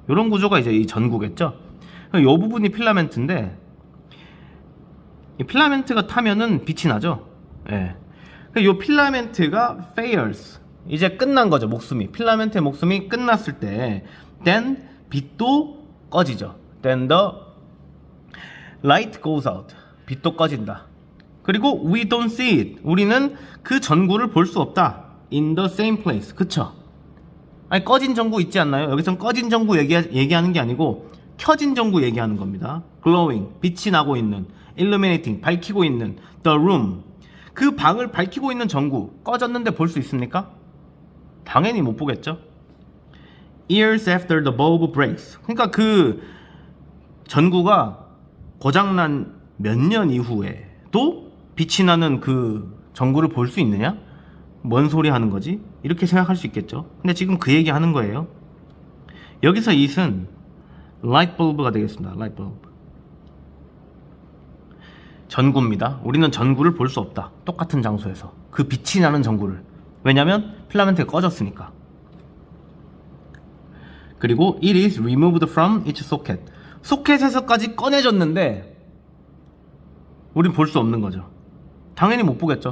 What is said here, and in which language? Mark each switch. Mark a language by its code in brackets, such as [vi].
[ko] 이런 구조가 이제 이 전구겠죠. 이 부분이 필라멘트인데 이 필라멘트가 타면은 빛이 나죠. 예. 이 필라멘트가 fails, 이제 끝난 거죠. 목숨이, 필라멘트의 목숨이 끝났을 때 then 빛도 꺼지죠. [en] then the light goes out, [ko] 빛도 꺼진다. 그리고 [en] we don't see it, [ko] 우리는 그 전구를 볼 수 없다. [en] in the same place, [ko] 그쵸? 아니, 꺼진 전구 있지 않나요? 여기선 꺼진 전구 얘기하는 게 아니고 켜진 전구 얘기하는 겁니다. glowing, 빛이 나고 있는, illuminating, 밝히고 있는, the room, 그 방을 밝히고 있는 전구 꺼졌는데 볼 수 있습니까? 당연히 못 보겠죠. [en] years after the bulb breaks, [ko] 그러니까 그 전구가 고장난 몇 년 이후에도 빛이 나는 그 전구를 볼 수 있느냐? 뭔 소리 하는 거지? 이렇게 생각할 수 있겠죠. 근데 지금 그 얘기 하는 거예요. 여기서 it은 light bulb가 되겠습니다. light bulb, 전구입니다. 우리는 전구를 볼 수 없다. 똑같은 장소에서 그 빛이 나는 전구를. 왜냐면 필라멘트가 꺼졌으니까. 그리고 [en] it is removed from its socket, [ko] 소켓에서까지 꺼내졌는데 우린 볼 수 없는 거죠. 당연히 못 보겠죠.